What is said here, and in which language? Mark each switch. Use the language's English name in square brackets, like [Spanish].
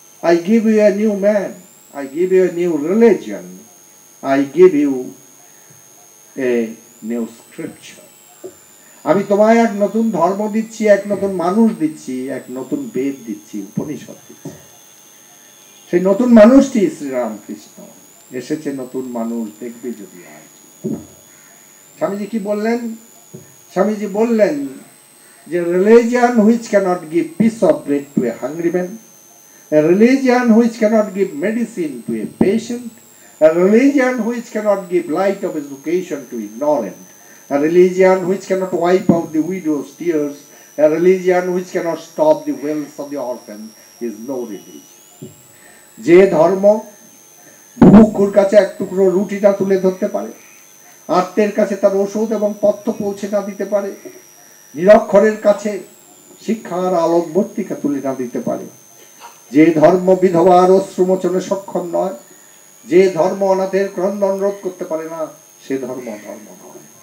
[English] I give you a new man, I give you a new religion, I give you a new scripture. [Bangla] আমি তোমায় এক নতুন ধর্ম দিচ্ছি, এক নতুন মানুষ দিচ্ছি, এক নতুন বেদ দিচ্ছি, উপনিষদ দিচ্ছি। সেই নতুন মানুষটি শ্রীরামকৃষ্ণ। এসেছে নতুন মানুষ, দেখবে যদি আজ। স্বামীজি কি বললেন? স্বামীজি বললেন যে [English] religion which cannot give piece of bread to a hungry man, a religion which cannot give medicine to a patient, a religion which cannot give light of education to ignorant, a religion which cannot wipe out the widow's tears, a religion which cannot stop the wells of the orphan is no religion. [Bangla] যে ধর্ম বুভুক্ষুর কাছে এক টুকরো রুটিটা তুলে ধরতে পারে, আত্মের কাছে তার ওষুধ এবং পথ্য পৌঁছে না দিতে পারে, নিরক্ষরের কাছে শিক্ষার আলোকবর্তিকা তুলে না দিতে পারে, যে ধর্ম বিধবার অশ্রুমোচনে সক্ষম নয়, যে ধর্ম অনাথের ক্রন্দন রোধ করতে পারে না, সে ধর্ম ধর্ম নয়।